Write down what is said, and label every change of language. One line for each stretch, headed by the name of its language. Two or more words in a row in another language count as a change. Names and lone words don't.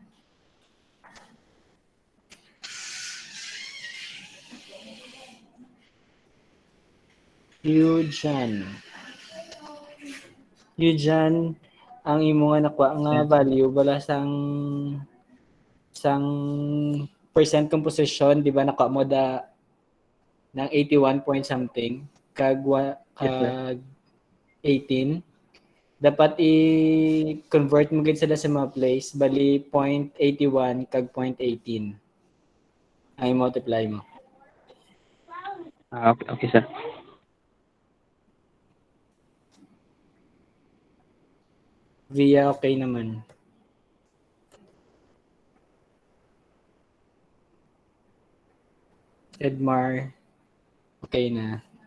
Hiligaynon: Yujan, ang imo nga nakuha nga value bala sang percent composition, di ba nakuha mo da ng 81
English: point something
Hiligaynon: kag 18. Dapat i-convert mo gid sa
English: decimal place,
Hiligaynon: bali 0.81 kag 0.18 ang i-multiply mo.
English: Okay, sir.
Filipino: Via okay naman. Edmar, okay na.